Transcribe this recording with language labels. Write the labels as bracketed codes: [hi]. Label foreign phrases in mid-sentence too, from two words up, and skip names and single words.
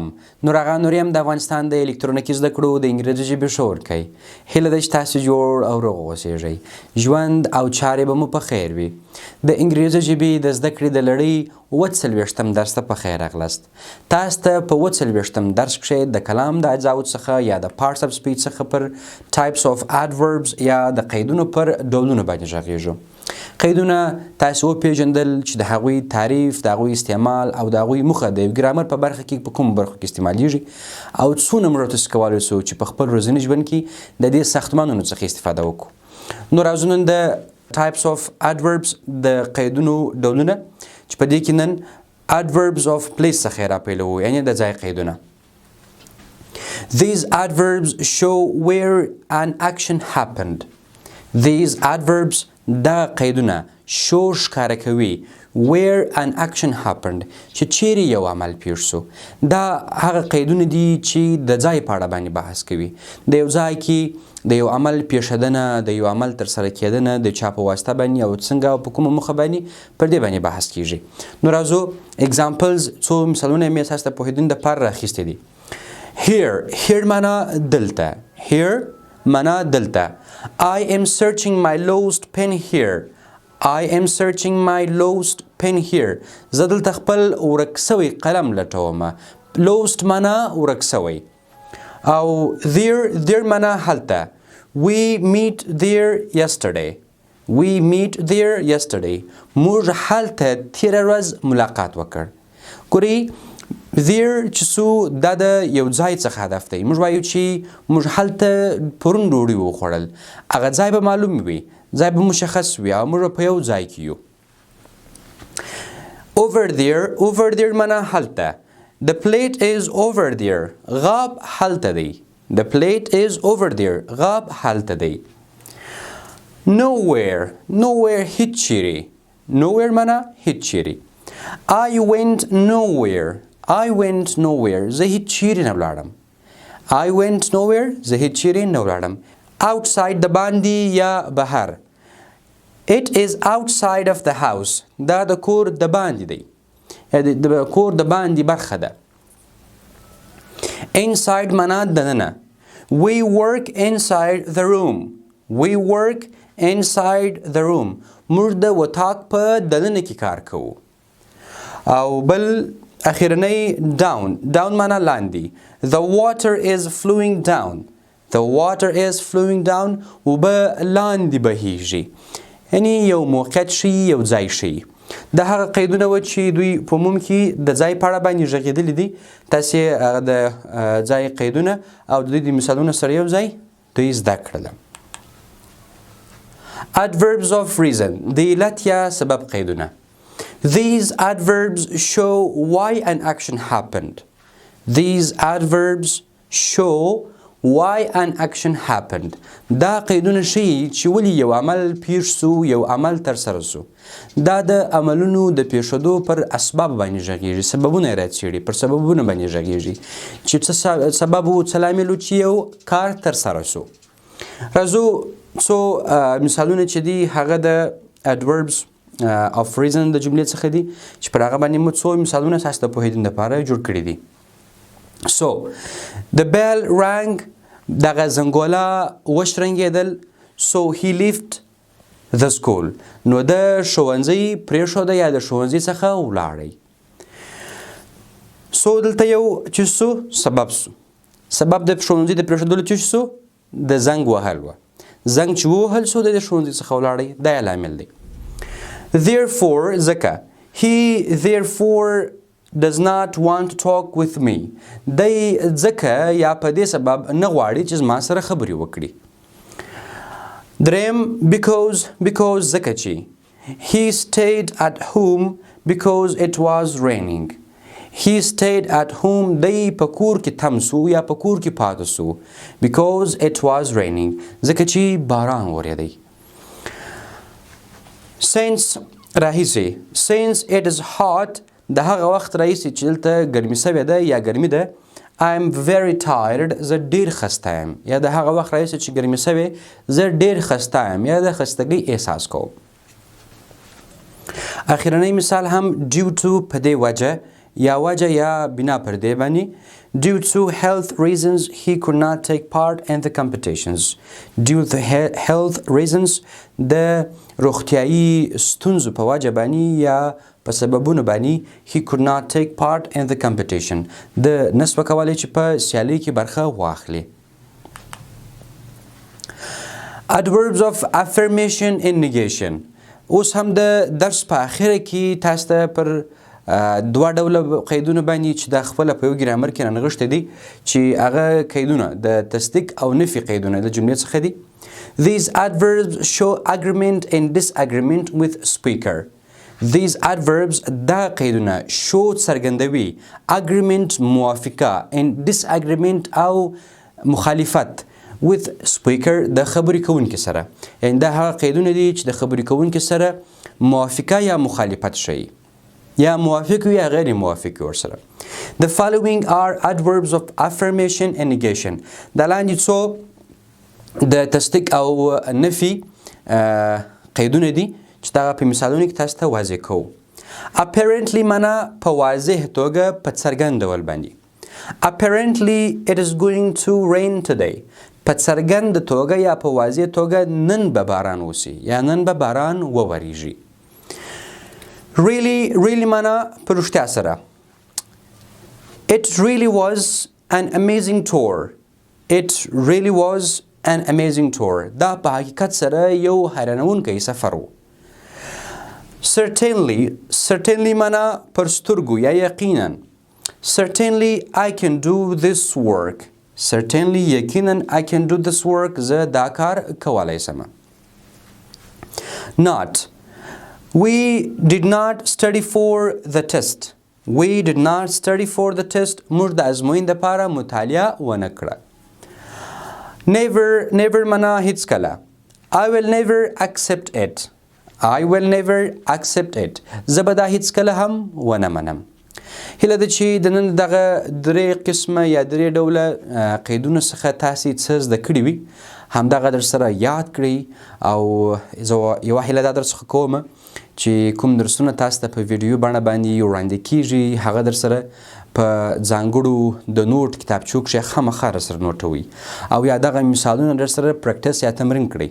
[ps] نورغه نوریم د افغانستان د الکترونیکی زده کړو د انګریزي ژبې ښوونکی. هیله ده چې تاسو جوړ او روغ اوسئ. ژوند او چارې به مو په خیر وي. د انګریزي ژبې د زده کړې د لړۍ 40 درس ته په خیر راغلاست. تاسو ته په 40 درس کې د کلام د اجزاو څخه یا د [en] parts of speech [ps] څخه پر [en] types of adverbs [ps] یا د قیدونو پر ډولونو باندې غږیږو. قیدونه تاسو پیژندل چې د هغوی تعریف، د هغوی استعمال او د هغوی موخه د ګرامر په برخه کې په کوم برخو کې استعمالیږي او څونه موږ تاسو کولی شو چې په خپل ورځني ژوند کې د دې ساختمانونو څخه استفاده وکړو. نو راځو نن د [en] types of adverbs [ps] د قیدونو ډولونه چې په دې کې نن [en] adverbs of place [ps] څخه راپیلوو، یعنی د ځای قیدونه. [en] These adverbs show where an action happened. These adverbs [ps] دا قیدونه شو ښکاره کوي [en] where an action happened [ps] چې چیرې یو عمل پیښ شو. دا هغه قیدونه دي چې د ځای په اړه باندې بحث کوي. د یو ځای کې د یو عمل پیښېدنه، د یو عمل ترسره کېدنه د چا په واسطه باندې او څنګه او په کومه موخه باندې پر دې باندې بحث کیږي. نو راځو examples څو مثالونه مې تاسو ته پوهېدنې دپاره راخیستي دي. Here معنا دلته. Here معنا دلته. [en] I am searching my lost pen here. I am searching my lost pen here. [ps] زه دلته خپل ورک سوی قلم لټوم. Lost معنا ورک سوی. او there معنا هلته. [en] We meet there yesterday. We meet there yesterday. [ps] موږ هلته تېره ورځ ملاقات وکړ. ګورئ there چې څو دا د یو ځای څخه هدف دی. موږ وایو چې موږ هلته پرون ډوډۍ وخوړل. هغه ځای به معلوم وي، ځای به مشخص وي او موږ په یو ځای کې یو. [en] over there [ps] معنا هلته. [en] The plate is over there. [ps] غاب هلته دی. [en] The plate is over there. [ps] غاب هلته دی. nowhere هیڅ چیرې. nowhere معنا هیڅ چیرې. [en] I went nowhere. [ps] زه هیڅ چیرې نه ولاړم. [en] I went nowhere. [ps] زه هیڅ چیرې نه ولاړم. outside د باندې یا بهر. [en] It is outside of the house. [ps] دا د کور د باندې دی. د کور د باندې برخه ده. inside معنا دننه. [en] We work inside the room. [ps] موږ د وطاق په دننه کې کار کوو. او بل اخیرنی down معنا لاندې. [en] The water is flowing down. [ps] اوبه لاندې بهیږي. یعنی یو موقعیت شي، یو ځای شي. دا هغه قیدونه و چې دوی په عموم کې د ځای په اړه باندې غږېدلي دي. تاسې هغه د ځای قیدونه او د دوی د مثالونو سره یو ځای دوی زده کړل. [en] Adverbs of reason [ps] د علت یا سبب قیدونه. [en] These adverbs show why an action happened. [ps] دا قیدونه ښیي چې ولې یو عمل پیښ سو، یو عمل ترسره سو. دا د عملونو د پیښېدو پر اسباب باندې غږیږي. سببونه یې راڅېړي، پر سببونه باندې غږیږي چې څه سبب و، څه لامل و چې یو کار ترسره سو. راځو څو مثالونه چې دي هغه د [en] adverbs of reason [ps] د جملې څخه دي چې پر هغه باندې مو څو مثالونه تاسو ته پوهېدنې لپاره جوړ کړي دي. [en] So the bell rang. [ps] دغه زنګوله وشرنګېدل. [en] So he left the school. [ps] نو د ښوونځي پرېښوده یا د ښوونځي څخه ولاړی. So دلته یو چې سو سبب سو. سبب د ښوونځي د پرېښودلو چې سو د زنګ وهل و. زنګ چې ووهل سو د ښوونځي څخه ولاړی. دا یې لامل دی. Therefore ځکه. [en] He therefore does not want to talk with me. [ps] دی ځکه یا په دې سبب نه غواړي چې زما سره خبرې وکړي. دریم because ځکه چې. [en] He stayed at home because it was raining. He stayed at home. [ps] دی په کور کې تم سو یا په کور کې پاتې سو [en] because it was raining. [ps] ځکه چې باران ورېدی. [en] Since it is hot. [ps] د هغه وخت راهیسې چې دلته ګرمي سوې ده یا ګرمي ده. [en] I am very tired. [ps] زه ډېر خسته یم. یا د هغه وخت راهیسې چې ګرمي سوې زه ډېر خسته یم یا د خستګۍ احساس کوم. اخیرنی مثال هم [en] due to [ps] په دې وجه یا وجه یا بنا پر دې باندې [en] due to health reasons he could not take part in the competitions due to health reasons [ps] د روغتیایي ستونزو په وجه باندې یا په سببونو باندې [en] he could not take part in the competition [ps] د نسبه کولی چې په سیالۍ کې برخه واخلي. [en] Adverbs of affirmation and negation. [ps] اوس هم د درس په اخره کې تاسو ته پر دوه ډوله قیدونه باندې چې دا خپله په یو ګرامر کې رانغښتي دي چې هغه قیدونه د تصدیق او نفي قیدونه د جملې څخه دي. [en] These adverbs show agreement and disagreement with speaker. These adverbs [ps] دا قیدونه show څرګندوي agreement موافقه and disagreement او مخالفت [en] with speaker [ps] د خبرې کوونکي سره. یعنې دا هغه قیدونه دي چې د خبرې کوونکي سره موافقه یا مخالفت ښیي یا موافق وي یا غیر موافق وي ورسره. [en] The following are adverbs of affirmation and negation. [ps] دا لاندې څو د تصدیق او نفي قیدونه دي چې دا په مثالونو کې تاسو ته واضح کوو. Apparently معنا په واضح توګه په څرګند ډول باندې. [en] Apparently it is going to rain today. [ps] په څرګند توګه یا په واضح توګه نن به باران وسي یا نن به باران ووریږي. Really معنا په رښتیا سره. [en] It really was an amazing tour. It really was an amazing tour. [ps] دا په حقیقت سره یو حیرانوونکی سفر و. Certainly معنا پر سترګو یا یقینا. [en] Certainly I can do this work. Certainly یقینا I can do this work. [ps] زه دا کار کولی سم. [en] Not. We did not study for the test. We did not study for the test. [ps] موږ د ازموینې دپاره مطالعه ونه کړه. Never معنا هیڅکله. [en] I will never accept it. I will never accept it. [ps] زه به دا هیڅکله هم ونه منم. هیله ده چې د نن دغه درې قسمه یا درې ډوله قیدونو څخه تاسې څه زده کړي وي همدغه در سره یاد کړئ او زه یوه هیله دا در څخه کوم چې کوم درسونه تاسو ته په ویډیو بڼه باندې وړاندې کیږي هغه در سره په ځانګړو د نوټ کتابچو کښې خامخا در سره نوټوئ او یا دغه مثالونه در سره پریکټس یا تمرین کړئ.